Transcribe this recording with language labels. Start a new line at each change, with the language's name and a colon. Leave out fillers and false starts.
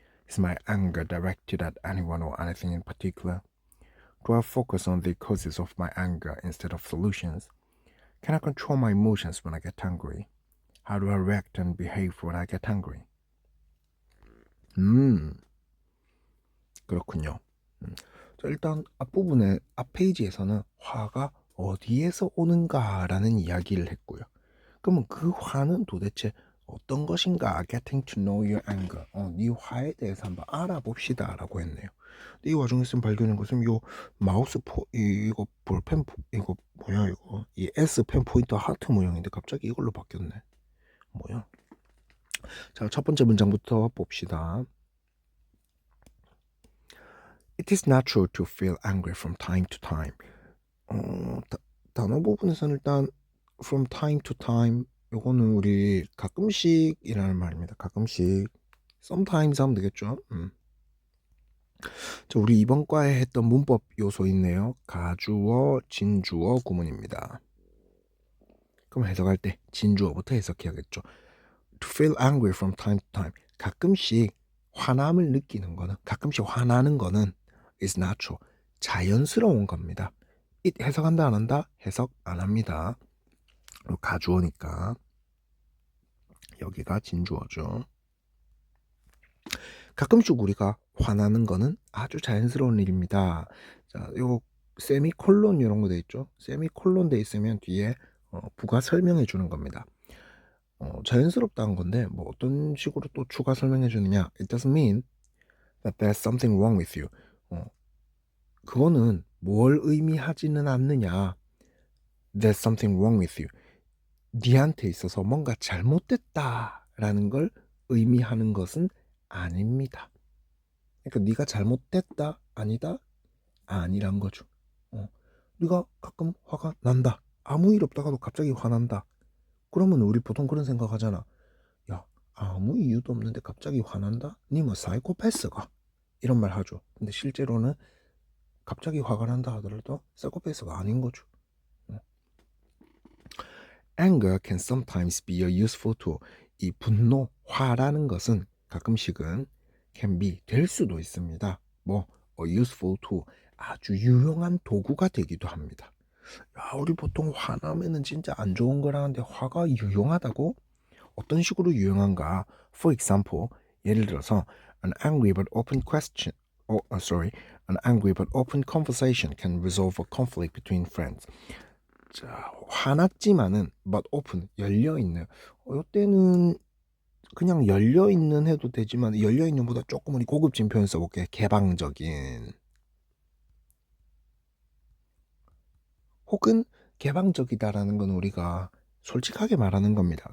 English: Is my anger directed at anyone or anything in particular? Do I focus on the causes of my anger instead of solutions? Can I control my emotions when I get angry? How do I react and behave when I get angry?
Korean: 그렇군요. 자, 일단 앞부분에 앞 페이지에서는 화가 어디에서 오는가라는 이야기를 했고요. 그러면 그 화는 도대체 어떤 것인가?
English: Getting to know your anger.
Korean: 네 화에 대해서 한번 알아봅시다라고 했네요. 근데 이 와중에 쌤 발견한 것은 요 마우스 이거 볼펜 이거 뭐야 이거 이 S 펜 포인터 하트 모양인데 갑자기 이걸로 바뀌었네. 뭐야? 자, 첫 번째 문장부터 봅시다.
English: It is natural to feel angry from time to time.
Korean: 단어 부분에서는 일단 from time to time 요거는 우리 가끔씩이라는 말입니다. 가끔씩 sometimes 하면 되겠죠. 자, 우리 이번 과에 했던 문법 요소 있네요. 가주어, 진주어 구문입니다. 그럼 해석할 때 진주어부터 해석해야겠죠.
English: To feel angry from time to time.
Korean: 가끔씩 화남을 느끼는 거는, 가끔씩 화나는 거는
English: is natural.
Korean: 자연스러운 겁니다. it 해석한다 안 한다? 해석 안 합니다. 가주어니까. 여기가 진주어죠. 가끔씩 우리가 화나는 거는 아주 자연스러운 일입니다. 자, 요 세미콜론 이런 거 돼 있죠? 세미콜론 돼 있으면 뒤에 부가 설명해 주는 겁니다. 자연스럽다는 건데 뭐 어떤 식으로 또 추가 설명해 주느냐?
English: It doesn't mean that there's something wrong with you.
Korean: 그거는 뭘 의미하지는 않느냐?
English: There's something wrong with you.
Korean: 니한테 있어서 뭔가 잘못됐다라는 걸 의미하는 것은 아닙니다. 그러니까 네가 잘못됐다 아니다 아니란 거죠. 네가 가끔 화가 난다. 아무 일 없다가도 갑자기 화난다. 그러면 우리 보통 그런 생각하잖아. 야, 아무 이유도 없는데 갑자기 화난다? 니 뭐 사이코패스가? 이런 말 하죠. 근데 실제로는 갑자기 화가 난다 하더라도 사이코패스가 아닌 거죠.
English: Anger can sometimes be a useful tool.
Korean: 이 분노, 화라는 것은 가끔씩은 can be, 될 수도 있습니다. 뭐,
English: a useful tool,
Korean: 아주 유용한 도구가 되기도 합니다. 야, 우리 보통 화나면은 진짜 안 좋은 거라는데 화가 유용하다고? 어떤 식으로 유용한가?
English: For example,
Korean: 예를 들어서
English: an angry but open question, an angry but open conversation can resolve a conflict between friends.
Korean: 자, 화났지만은 but open, 열려 있는. 이때는 그냥 열려 있는 해도 되지만 열려 있는보다 조금 우리 고급진 표현 써볼게. 개방적인. 혹은 개방적이다라는 건 우리가 솔직하게 말하는 겁니다.